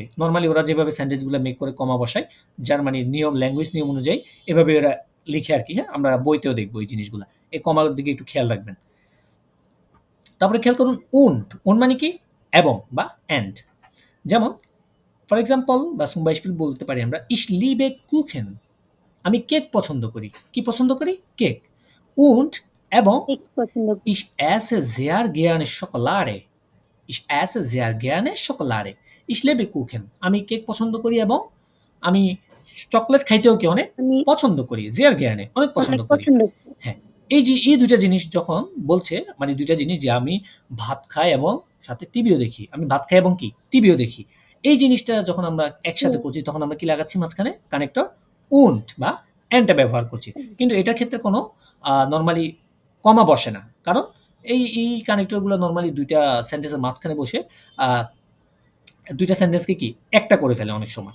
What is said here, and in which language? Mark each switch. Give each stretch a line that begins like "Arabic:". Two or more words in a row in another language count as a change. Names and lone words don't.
Bangla: নরমালি ওরা যেভাবে সেন্টেন্সগুলো মেক করে কমা বসায়, জার্মানির নিয়ম, ল্যাঙ্গুয়েজ নিয়ম অনুযায়ী এভাবে ওরা লিখে আর কি। হ্যাঁ, আমরা বইতেও দেখবো এই জিনিসগুলো, এই কমার দিকে একটু খেয়াল রাখবেন। তারপরে খেয়াল করুন উন্ড মানে কি এবং বা এন্ড। যেমন
English: for example
Bangla: বা
German: zum Beispiel
Bangla: বলতে পারি আমরা
German: ich liebe Kuchen,
Bangla: আমি কেক পছন্দ করি। কি পছন্দ করি? কেক।
German: und এবং ich esse sehr gerne Schokolade, ich esse sehr gerne Schokolade, ich liebe Kuchen,
Bangla: আমি কেক পছন্দ করি এবং আমি চকলেট খাইতেও কি অনেক পছন্দ করি,
German: sehr gerne
Bangla: অনেক পছন্দ করি। হ্যাঁ, এই দুইটা জিনিস যখন বলছে, মানে দুইটা জিনিস যে আমি ভাত খাই এবং সাথে টিভিও দেখি, আমি ভাত খাই এবং কি টিভিও দেখি, এই জিনিসটা যখন আমরা একসাথে করছি তখন আমরা কি লাগাচ্ছি মাঝখানে কানেক্টর উন্ট বা এন্ডটা ব্যবহার করছি। কিন্তু এটার ক্ষেত্রে কোনো নর্মালি কমা বসে না, কারণ এই কানেক্টরগুলো নর্মালি দুইটা সেন্টেন্সের মাঝখানে বসে দুইটা সেন্টেন্সকে কি একটা করে ফেলে অনেক সময়।